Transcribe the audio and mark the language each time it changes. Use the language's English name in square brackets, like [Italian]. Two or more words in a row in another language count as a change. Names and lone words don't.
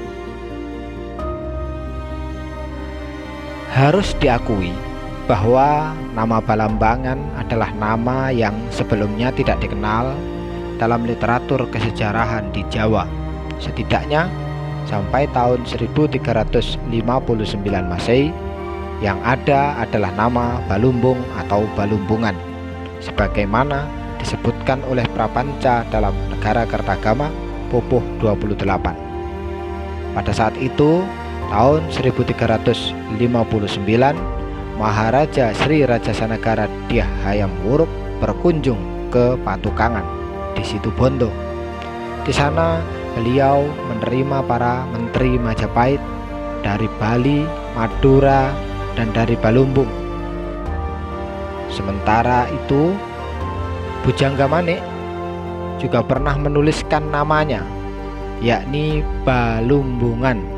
[Indonesian] Harus diakui bahwa nama Balambangan adalah nama yang sebelumnya tidak dikenal dalam literatur kesejarahan di Jawa, setidaknya sampai tahun 1359 Masehi. Yang ada adalah nama Balumbung atau Balumbungan, sebagaimana disebutkan oleh Prapanca dalam Negara Kertagama Pupuh 28. Pada saat itu, tahun 1359, Maharaja Sri Rajasanagara Dyah Hayam Wuruk berkunjung ke Patukangan di Situbondo. Di sana beliau menerima para menteri Majapahit dari Bali, Madura, dan dari Balumbung. Sementara itu, Bujangga Manik juga pernah menuliskan namanya, yakni Balumbungan.